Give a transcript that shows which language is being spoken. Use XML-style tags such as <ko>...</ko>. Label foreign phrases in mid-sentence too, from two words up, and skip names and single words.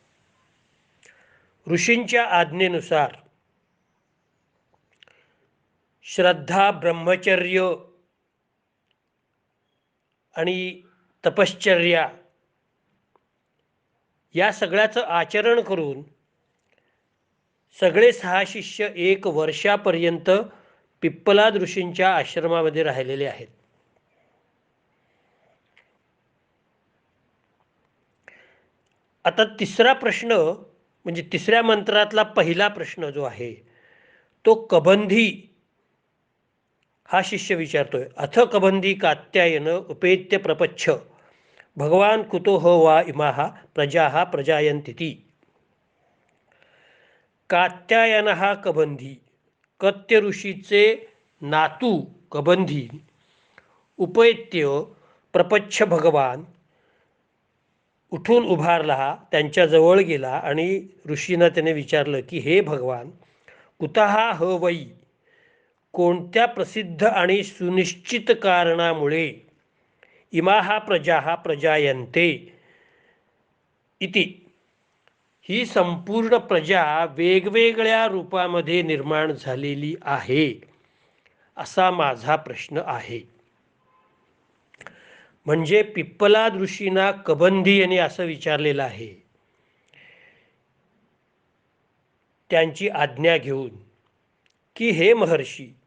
<mr>ऋषींच्या आज्ञेनुसार श्रद्धा, ब्रह्मचर्य आणि तपश्चर्या या सगळ्याचं आचरण करून सगळे 6 शिष्य 1 वर्षापर्यंत पिप्पलाद ऋषींच्या आश्रमामध्ये राहिलेले आहेत. आता तिसरा प्रश्न म्हणजे तिसऱ्या मंत्रातला पहिला प्रश्न जो आहे तो कबंधी हा शिष्य विचारतोय.</mr> <sa>अथ कबंधी कात्यायन उपेत्य प्रपच्छ भगवान कुतो ह वा इमाः प्रजाः प्रजायन्तीति.</sa> <mr>कात्यायन हा कबंधी, कत्य ऋषीचे नातू कबंधी,</mr> <sa>उपैत्य प्रपच्छ भगवान</sa> <mr>उठून उभारला, त्यांच्याजवळ गेला आणि ऋषींना त्याने विचारलं की हे भगवान,</mr> <sa>कुतः ह वै,</sa> <mr>कोणत्या प्रसिद्ध आणि सुनिश्चित कारणामुळे</mr> <sa>इमाः प्रजाः प्रजायन्ते इति,</sa> <mr>ही संपूर्ण प्रजा वेगवेगळ्या रूपामध्ये निर्माण झालेली आहे असा माझा प्रश्न आहे. म्हणजे पिप्पलाद ऋषींना कबंधी यांनी असं विचारलेलं आहे त्यांची आज्ञा घेऊन की हे महर्षी,</mr>